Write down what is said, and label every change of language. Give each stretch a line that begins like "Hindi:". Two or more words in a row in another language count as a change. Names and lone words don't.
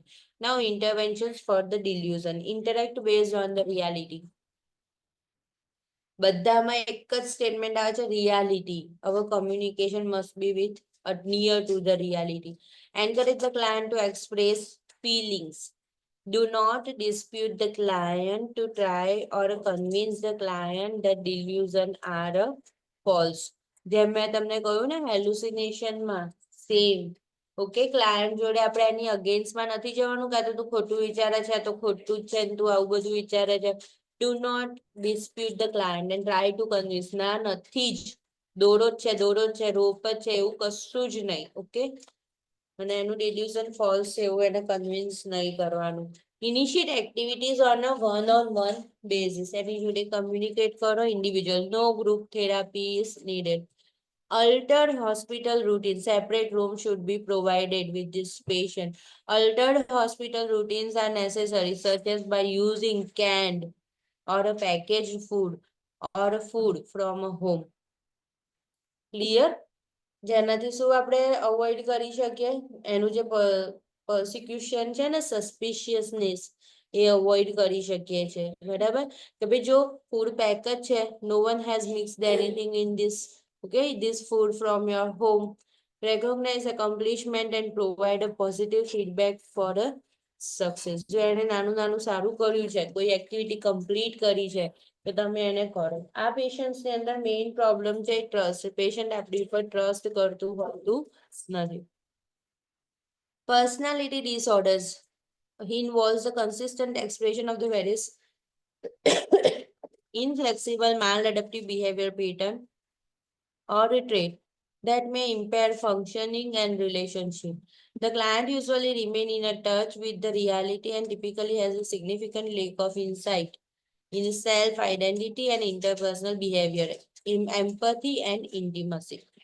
English: Now interventions for the delusion. Interact based on the reality.
Gujarati: બધામાં એક જ સ્ટેટમેન્ટ આવે છે, રિયાલિટી.
English: Our communication must be with near to the reality. Encourage the client to express feelings. Do not dispute the client to try or convince the client that delusion are false.
Gujarati: જેમ મેં તમને કહ્યું ને હેલ્યુસિનેશનમાં સેમ. ઓકે, ક્લાયન્ટ જોડે આપણે એની અગેન્સ્ટમાં નથી જવાનું, કાં તો તું ખોટું વિચારે છે તો ખોટું જ છે, તું આવું બધું વિચારે છે.
English: Do not dispute the client and try to convince.
Gujarati: ના, નથી જ, દોરો જ છે, રોપ જ છે, એવું કશું જ નહીં. ઓકે, અને એનું ડિલ્યુઝન ફોલ્સ છે એવું એને કન્વિન્સ નહીં કરવાનું.
English: Initiate activities on a one basis.
Gujarati: એની જોડે કમ્યુનિકેટ કરો ઇન્ડિવિજ્યુઅલ.
English: No group therapy is needed. Altered hospital routine. Separate room should be provided with this patient. Altered hospital routines are necessary, such as by using canned or a packaged food or a food from a home. Clear?
Gujarati: જેનાથી શું આપણે અવોઇડ કરી શકીએ? એનું જે પરસિક્યુશન છે ને, સસ્પિશિયસનેસ, એ અવોઇડ કરી શકીએ છીએ, બરાબર. કે ભાઈ જો ફૂડ પેક જ છે,
English: No one has mixed anything in this, okay, this food from your home. Recognize accomplishment and provide a positive feedback for a success.
Gujarati: જો એને નાનું નાનું સારું કર્યું છે, કોઈ
English: activity complete
Gujarati: કરી છે, તો તમે એને કરો. આ પેશન્ટની અંદર
English: main problem
Gujarati: છે ટ્રસ્ટ. પેશન્ટ આપણી ઉપર ટ્રસ્ટ કરતું હોતું નથી.
English: Personality disorders. involves the consistent expression of the various inflexible maladaptive behavior pattern or a trait that may impair functioning and relationship. The client usually remain in a touch with the reality and typically has a significant lack of insight in self-identity and interpersonal behavior, in empathy and intimacy.